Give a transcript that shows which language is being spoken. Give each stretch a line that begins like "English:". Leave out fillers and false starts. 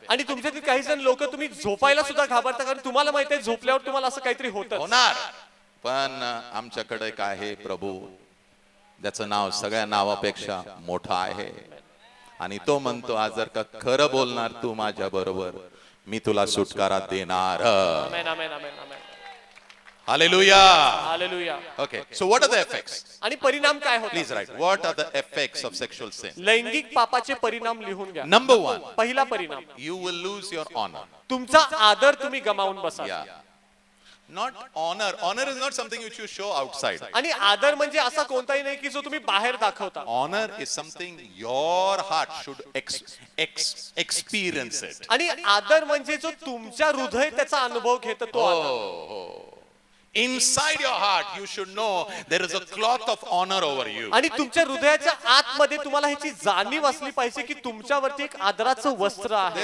Marathi: आणि तुमच्यातील काही जण लोक तुम्ही झोपायला सुद्धा घाबरता कारण तुम्हाला माहिती आहे झोपल्यावर तुम्हाला असं काहीतरी होतं. होणार. पण आमच्याकडे काय आहे, प्रभू ज्याचं नाव सगळ्या नावापेक्षा मोठं आहे. आणि तो म्हणतो, आज जर का खरं बोलणार तू माझ्या बरोबर, मी तुला सुटकारा देणार. आमेन, आमेन, आमेन, आमेन. Hallelujah. Hallelujah.
English: Okay, so what are the effects?
Marathi: आणि परिणाम काय होतात?
English: Please write. What are the effects of sexual sin?
Marathi: लैंगिक पापाचे परिणाम लिहून घ्या.
English: Number 1,
Marathi: पहिला परिणाम,
English: you will lose your honor.
Marathi: तुमचा आदर तुम्ही गमावून बसाल.
English: Yeah. Not honor. Honor is not something which you show outside.
Marathi: आणि आदर म्हणजे असा कोणताही नाही की जो तुम्ही बाहेर दाखवता.
English: Honor is something your heart should experience it.
Marathi: आणि आदर म्हणजे जो तुमच्या हृदय त्याचा अनुभव घेतो तो आदर.
English: Inside your heart you should know there is a cloth of honor over you.
Marathi: आणि तुमच्या हृदयाच्या आतमध्ये तुम्हाला ह्याची जाणीव असली पाहिजे की तुमच्यावरती एक आदराचं वस्त्र आहे.